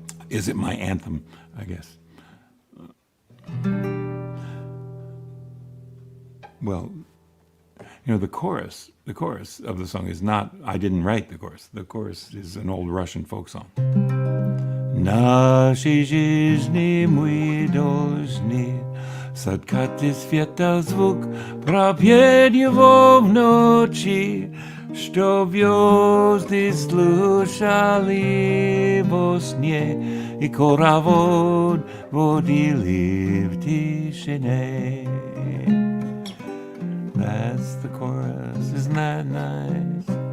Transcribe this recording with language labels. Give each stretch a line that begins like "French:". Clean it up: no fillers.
English: Is it my anthem, I guess? Well, you know, the chorus of the song is not, I didn't write the chorus. The chorus is an old Russian folk song.
Russian: Нашей жизни мы должны соткать из света звук, пропеть его в ночи, что звезды слушали во сне и хоровод водили в тишине.
English: That's the chorus, isn't that nice?